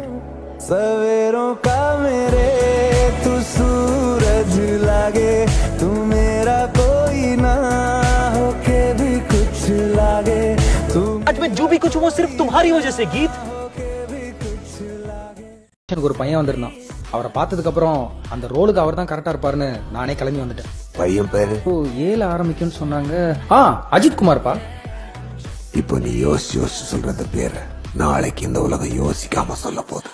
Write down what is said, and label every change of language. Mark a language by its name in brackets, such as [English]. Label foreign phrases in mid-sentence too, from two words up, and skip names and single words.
[Hindi] सवेरों का मेरे तू सूरज लागे, तू मेरा कोई ना होके भी कुछ लागे, तू आज मैं जो भी कुछ हूँ वो सिर्फ तुम्हारी वजह से गीत. [Tamil] எனக்கு ஒரு பையன் வந்திருந்தான். அவரை பார்த்ததுக்கு அப்புறம் அந்த ரோலுக்கு அவர் தான் கரெக்டா இருப்பாருன்னு நானே கிளம்பி வந்துட்டேன். பையன் பேரு ஓ, ஏல ஆரம்பிக்கும்னு சொன்னாங்க. அஜித் குமார்ப்பா. இப்போ நீ யோசிச்சு சொல்றது பேரு நாளைக்கு இந்த உலகம் யோசிக்காம சொல்ல போகுது.